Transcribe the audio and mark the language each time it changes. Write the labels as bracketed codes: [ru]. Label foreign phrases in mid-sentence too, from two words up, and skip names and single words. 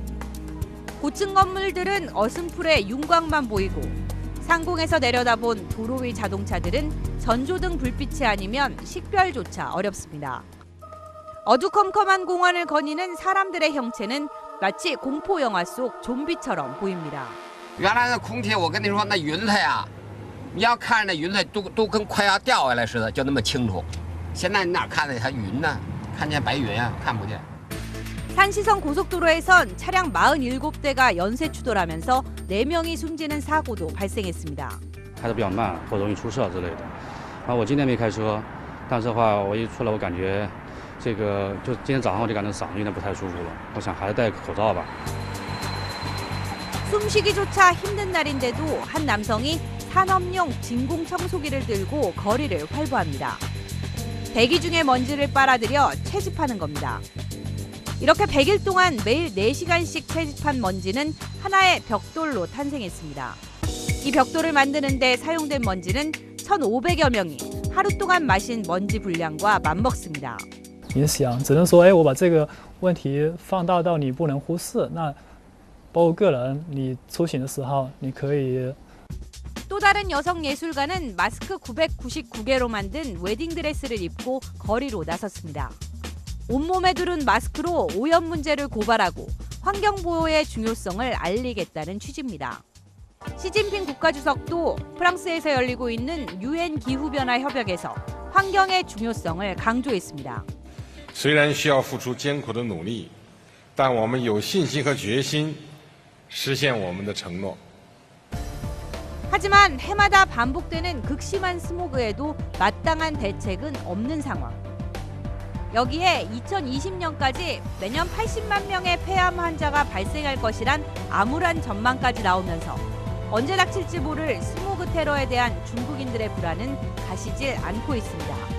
[ko] 고층 건물들은 어슴풀에 윤곽만 보이고 상공에서 내려다본 도로 위 자동차들은 전조등 불빛이 아니면 식별조차 어렵습니다. 어두컴컴한 공원을 거니는 사람들의 형체는 마치 공포 영화 속 좀비처럼 보입니다. [zh] 原来的空气，我跟你说，那云彩呀，你要看着那云彩都跟快要掉下来似的，就那么清楚。现在你哪看得它云呢？看见白云啊，看不见。 [ko] 산시성 고속도로에선 차량 47대가 연쇄 추돌하면서 4명이 숨지는 사고도 발생했습니다. [zh] 开得比较慢或容易出事之类的。我今天没开车，但是的话我一出来我感觉这个就今天早上我就感觉嗓子有点不太舒服了。我想还是戴个口罩吧。 [ko] 숨쉬기조차 힘든 날인데도 한 남성이 산업용 진공 청소기를 들고 거리를 활보합니다. 대기 중에 먼지를 빨아들여 채집하는 겁니다. 이렇게 100일 동안 매일 4시간씩 채집한 먼지는 하나의 벽돌로 탄생했습니다. 이 벽돌을 만드는 데 사용된 먼지는 1,500여 명이 하루 동안 마신 먼지 분량과 맞먹습니다. [zh] 影响只能说，我把这个问题放大到你不能忽视。那包括个人，你出行的时候，你可以。 [ko] 또 다른 여성 예술가는 마스크 999개로 만든 웨딩드레스를 입고 거리로 나섰습니다. 온몸에 두른 마스크로 오염 문제를 고발하고 환경보호의 중요성을 알리겠다는 취지입니다. 시진핑 국가주석도 프랑스에서 열리고 있는 UN 기후변화 협약에서 환경의 중요성을 강조했습니다. [zh] 虽然需要付出艰苦的努力，但我们有信心和决心实现我们的承诺。 [ko] 하지만 해마다 반복되는 극심한 스모그에도 마땅한 대책은 없는 상황. 여기에 2020년까지 매년 80만 명의 폐암 환자가 발생할 것이란 암울한 전망까지 나오면서 언제 닥칠지 모를 스모그 테러에 대한 중국인들의 불안은 가시질 않고 있습니다.